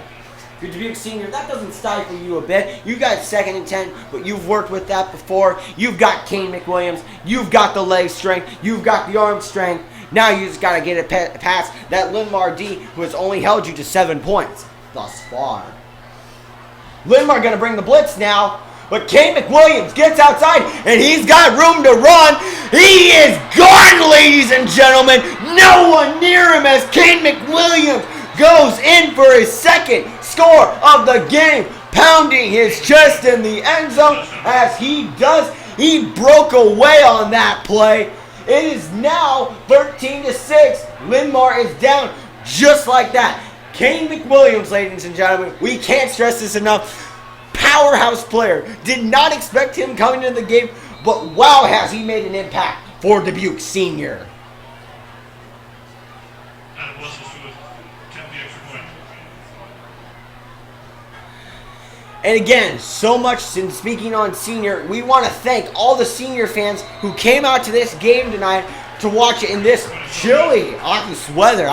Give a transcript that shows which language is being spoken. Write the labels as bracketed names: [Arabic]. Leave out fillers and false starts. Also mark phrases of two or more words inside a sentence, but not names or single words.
[English] Your Dubuque Senior, that doesn't stifle you a bit. You got 2nd and 10, but you've worked with that before. You've got Kane McWilliams. You've got the leg strength. You've got the arm strength. Now you just got to get it past that Linn-Mar D who has only held you to 7 points thus far. Linn-Mar going to bring the blitz now, but Kane McWilliams gets outside, and he's got room to run. He is gone, ladies and gentlemen. No one near him as Kane McWilliams goes in for his 2nd score of the game, pounding his chest in the end zone as he does. He broke away on that play. It is now 13-6. Linn-Mar is down just like that. Kane McWilliams, ladies and gentlemen, we can't stress this enough. Powerhouse player. Did not expect him coming into the game, but wow, has he made an impact for Dubuque Senior. And again, so much since speaking on Senior, we want to thank all the Senior fans who came out to this game tonight to watch it in this chilly August weather.